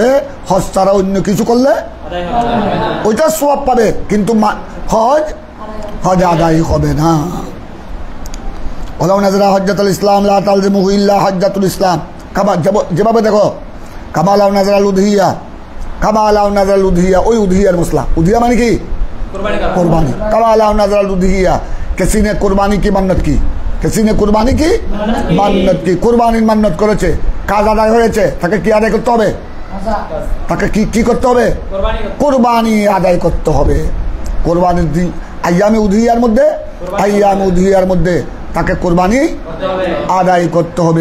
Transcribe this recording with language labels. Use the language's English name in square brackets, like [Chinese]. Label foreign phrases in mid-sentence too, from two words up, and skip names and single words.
[Bangla] হজ ছাড়া অন্য কিছু করলে ওইটা সওয়াব পাবে, কিন্তু হজ আদায় হবে না। [Arabic] ولو نذر حجة الإسلام لا تلزمه إلا حجة الإسلام. [Bangla] যেভাবে দেখো [Arabic] كمالو نذر الأضحية, [Bangla] ওই উদহিয়ার মশলা। উদহিয়া মানে কি, [Hindi] कुर्बानी। [Arabic] كمالو نذر الأضحية, [Hindi] किसी ने कुर्बानी की मन्नत की, [Bangla] মান্নত কি, কুরবানির মান্নত করেছে, কাজ আদায় হয়েছে, তাকে কি আদায় করতে হবে, তাকে কি করতে হবে, কুরবানি আদায় করতে হবে। কুরবানির দিন আইয়ামে উদহিয়ার মধ্যে তাকে কোরবানি আদায় করতে হবে।